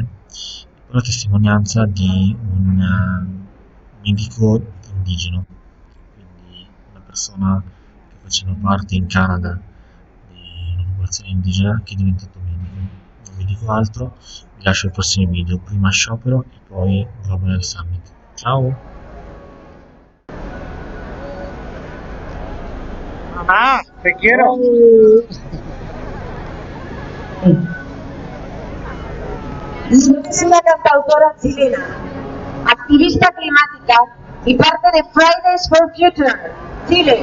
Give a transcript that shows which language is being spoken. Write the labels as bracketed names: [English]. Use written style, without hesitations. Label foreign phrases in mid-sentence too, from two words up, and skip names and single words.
[Italian] Poi la testimonianza di un medico indigeno, quindi una persona che faceva parte in Canada di una popolazione indigena che è diventato medico. Non vi dico altro, vi lascio i prossimi video, prima sciopero e poi Global Summit. Ciao! [Spanish] Mamá, te quiero. Es una cantautora chilena, activista climática y parte de Fridays for Future, Chile.